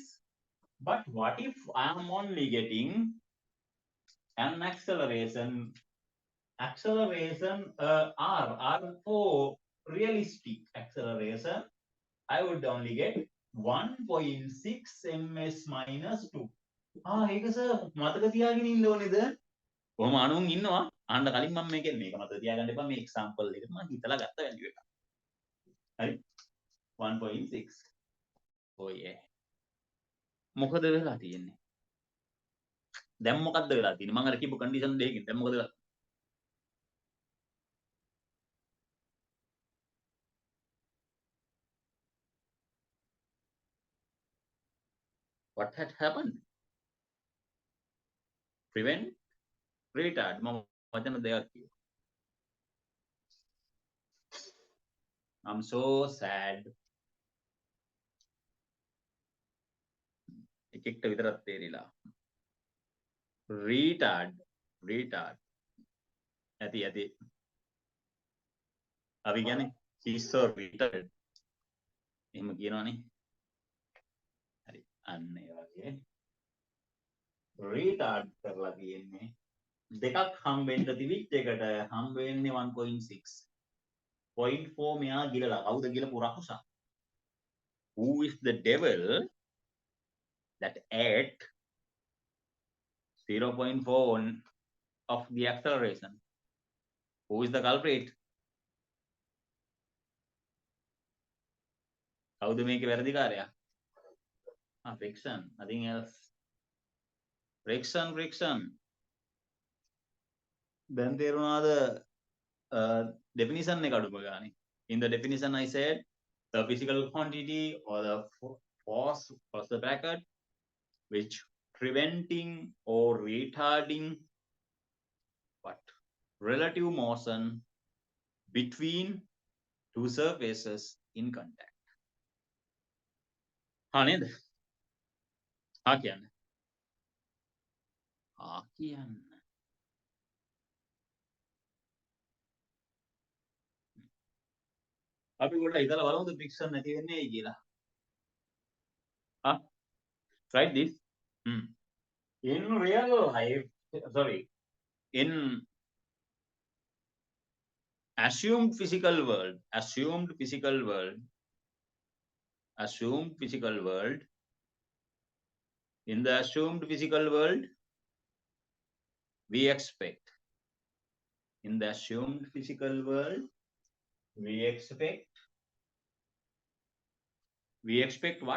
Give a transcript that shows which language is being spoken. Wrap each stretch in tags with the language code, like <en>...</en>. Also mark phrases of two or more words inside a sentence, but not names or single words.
<en>But what if I am only getting an acceleration acceleration R for realistic acceleration, I would only get 1.6 ms minus 2.</en> <si>ඒක සර් මතක තියාගෙන ඉන්න ඕනේද? කොහොම අනුන් ඉන්නවා. අහන්න කලින් මම මේක මතක තියාගන්න එපා මේ එක්සැම්පල් එකට මම හිතලා ගත්ත වැලියු එක. හරි 1.6.</si> <en>oh yeah.</en> <si>මොකද වෙලා තියෙන්නේ? දැන් මොකද්ද වෙලා තියෙන්නේ? මම අර කියපු කන්ඩිෂන් දෙකකින් දැන් මොකද වෙලා?</si> <en>What had happened? Prevent, retard.</en> <si>මම වචන දෙකක් කිව්වා.</si> <en>I'm so sad.</en> <si>එකෙක්ට විතරක් තේරිලා. Retard. ඇති. අපි කියන්නේ</si> <en>he's so retarded.</en> <si>එහෙම කියනවනේ. හරි. අන්න ඒ වගේ. retard කරලා තියෙන්නේ. දෙකක් හම්බෙන්න තිබිච්ච එකට හම්බ වෙන්නේ 1.6. 0.4 මෙයා ගිලලා. කවුද ගිලපු රකුසා?</si> <en>Who is the devil that ate 0.4 of the acceleration? Who is the culprit?</en> <si>කවුද මේකේ වැරදිකාරයා?</si> <en>friction. Nothing else. friction.</en> <si>දැන් තේරුණාද definition එක අඩුම ගානේ?</si> <en>In the definition I said the physical quantity or the force plus the bracket which preventing or retarding what relative motion between two surfaces in contact.</en> <si>නේද? කියන්න. කියන්න. අපි පොඩ්ඩක් හිතලා බලමුද friction නැති වෙන්නේ ඇයි කියලා.</si> <en>Try this. In real life, sorry, in assumed physical world, in the assumed physical world, we expect what?</en>